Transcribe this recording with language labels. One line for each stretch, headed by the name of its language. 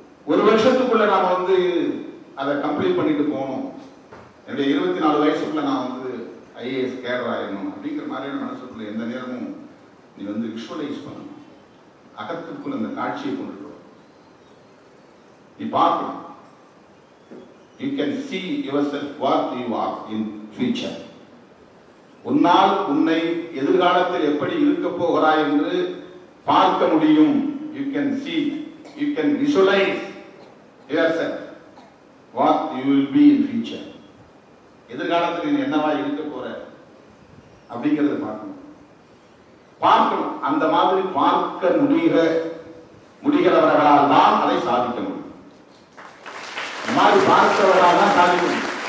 Tamil: ஒரு வருஷத்துக்குள்ள நாம வந்து அதை கம்ப்ளீட் பண்ணிட்டு போகணும். என்னுடைய 24 வயசுக்குள்ள நான் வந்து ஐஏஎஸ் கேடர் ஆயிடணும் அப்படிங்கிற மாதிரியான மனசுக்குள்ள எந்த நேரமும் நீ வந்து விஷுவலைஸ் பண்ணணும். அகத்துக்குள்ள அந்த காட்சியை கொண்டு நீ பார்க்கணும்.
English: You can see yourself what you are in future.
Tamil: உன்னால் உன்னை எதிர்காலத்தில் எப்படி இருக்க போகிறாய் என்று பார்க்க முடியும்.
English: You can see, you can visualize yourself what you will be in future.
Tamil: எதிர்காலத்தில் நீ என்னவா இருக்க போற அப்படிங்கறத பார்க்கணும். அந்த மாதிரி பார்க்க முடிகிறவர்களால் தான் அதை சாதிக்க முடியும். மாதிரி பார்த்தவர்களால் தான் சாதிக்க முடியும்.